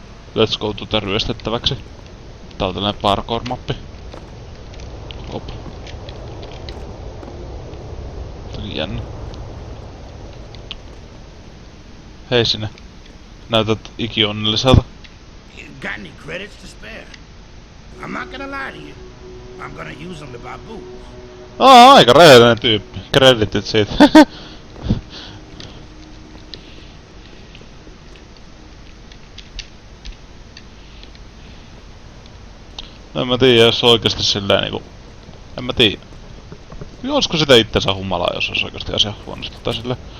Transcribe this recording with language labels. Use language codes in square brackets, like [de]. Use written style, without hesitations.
[en] Let's go [fi] ryöstettäväksi. Tää on tällainen parkour-mappi. Hop. Toki jännä. Hei sinne. Näytät ikionnelliselta. [en] Got any credits to spare? I'm not gonna lie to you. I'm gonna use them to buy booze. [fi] Aika rehellinen tyyppi. Kreditit siitä. En mä tiedä, jos oikeesti silleen niinku. En mä tiedä. Olisiko sitä itsensä humalaa, jos olisi oikeesti asia huonosti tai silleen.